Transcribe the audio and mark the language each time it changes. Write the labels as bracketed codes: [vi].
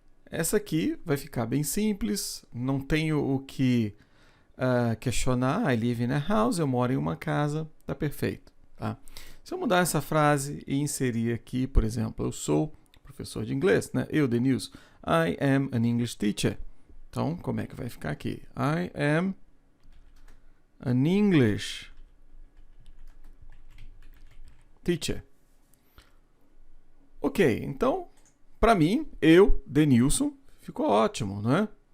[pt] Essa aqui vai ficar bem simples, não tenho o que questionar. [en] I live in a house, [pt] eu moro em uma casa, tá perfeito, tá? Se eu mudar essa frase e inserir aqui, por exemplo, eu sou professor de inglês, né? [en] Eu, Denilson, I am an English teacher. [pt] Então, como é que vai ficar aqui? [en] I am an English teacher. [pt] Ok, então, para mim, eu, Denilson, ficou ótimo, não é?